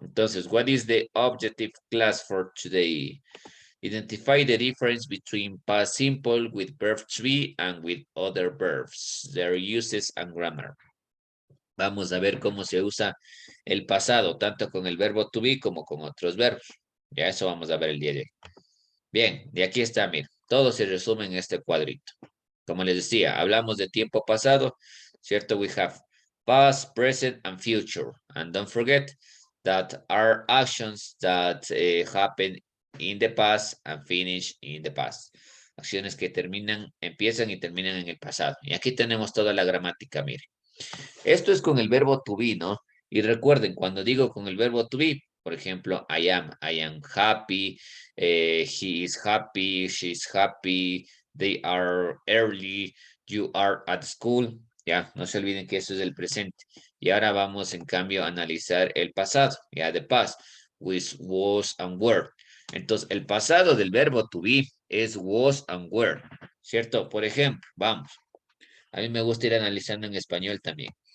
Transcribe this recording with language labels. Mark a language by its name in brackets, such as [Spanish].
[English] Entonces, what is the objective class for today? Identify the difference between past simple with verb to be and with other verbs, their uses and grammar. [Spanish] Vamos a ver cómo se usa el pasado, tanto con el verbo to be como con otros verbos. Ya eso vamos a ver el día de hoy. Bien, de aquí está, mira, todo se resume en este cuadrito. Como les decía, hablamos de tiempo pasado, ¿cierto? [English] We have past, present, and future. And don't forget that are actions that happen in the past and finish in the past. [Spanish] Acciones que terminan, empiezan y terminan en el pasado. Y aquí tenemos toda la gramática, mire. Esto es con el verbo to be, ¿no? Y recuerden, cuando digo con el verbo to be, por ejemplo, [English] I am happy, he is happy, she's happy, they are early, you are at school. [Spanish] Ya, no se olviden que eso es el presente. Y ahora vamos, en cambio, a analizar el pasado, ya, [English] the past, with was and were. [Spanish] Entonces, el pasado del verbo to be es was and were, ¿cierto? Por ejemplo, vamos. A mí me gusta ir analizando en español también.